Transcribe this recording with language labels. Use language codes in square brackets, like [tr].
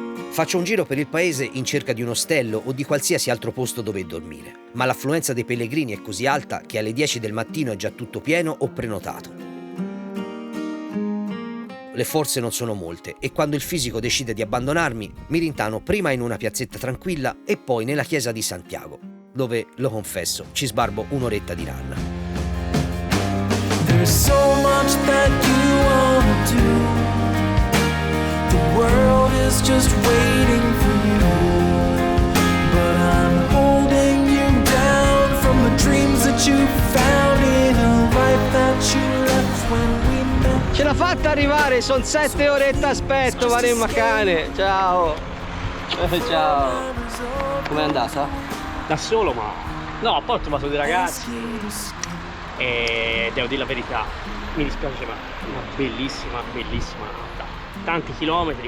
[it] Faccio un giro per il paese in cerca di un ostello o di qualsiasi altro posto dove dormire, ma l'affluenza dei pellegrini è così alta che alle 10 del mattino è già tutto pieno o prenotato. Le forze non sono molte e quando il fisico decide di abbandonarmi, mi rintano prima in una piazzetta tranquilla e poi nella chiesa di Santiago, dove, lo confesso, ci sbarbo un'oretta di run. [en] There's so much that you wanna do. The world is just waiting for you. But I'm holding you down from the dreams that you found in a life that you left when we met. [it] Ce l'ha fatta arrivare, sono 7 orette aspetto, Maremma cane. Ciao. Ciao. Com'è andata? Da solo, ma no, poi ho trovato dei ragazzi e devo dire la verità, mi dispiace, ma una bellissima tanti chilometri.